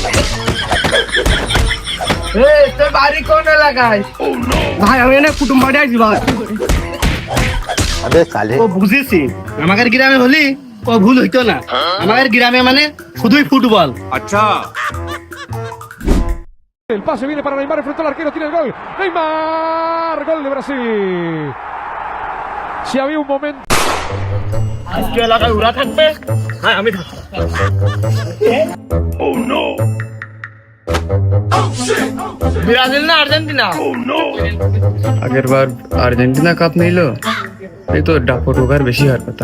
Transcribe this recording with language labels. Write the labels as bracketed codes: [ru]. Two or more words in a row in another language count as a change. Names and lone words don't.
[bn] এই তোর বাড়ি কোন এলাকায়? ভাই আমি না কুটুম বাড়ি আইছি ভাই। ও বুঝেছি, আমাদের গ্রামে হলি ও ভুল হইতো না। আমাদের গ্রামে মানে শুধুই ফুটবল। আচ্ছা। [es] El pase viene para Neymar, enfrentó al arquero, tiene el gol. Neymar, gol de Brasil. Si había un momento. [bn] আজকে এলাকায় উড়া থাকবে, হ্যাঁ আমি থাকবো। ব্রাজিল না আর্জেন্টিনা? আগের বার আর্জেন্টিনা কাপ নিলো, এই তো ডাকো ঢোকার বেশি হার কথা।